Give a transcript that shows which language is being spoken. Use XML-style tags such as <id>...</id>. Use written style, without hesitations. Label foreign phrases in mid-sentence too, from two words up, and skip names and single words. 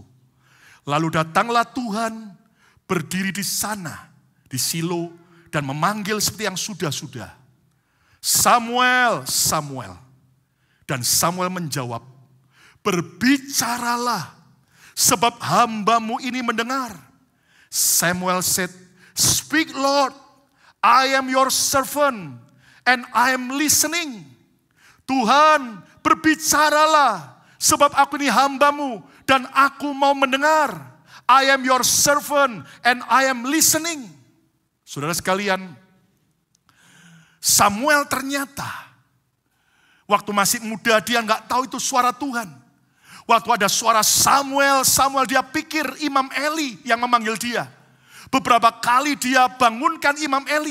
<id>Lalu datanglah Tuhan berdiri di sana, di Silo, dan memanggil seperti yang sudah-sudah. Samuel, Samuel. Dan Samuel menjawab, berbicaralah, sebab hambamu ini mendengar.</id> <en>Samuel said, speak Lord, I am your servant, and I am listening.</en> <id>Tuhan, berbicaralah, sebab aku ini hambamu, dan aku mau mendengar.</id> <en>I am your servant, and I am listening.</en> <id>Saudara sekalian, Samuel ternyata, waktu masih muda dia nggak tahu itu suara Tuhan. Waktu ada suara Samuel, dia pikir Imam Eli yang memanggil dia. Beberapa kali dia bangunkan Imam Eli.</id>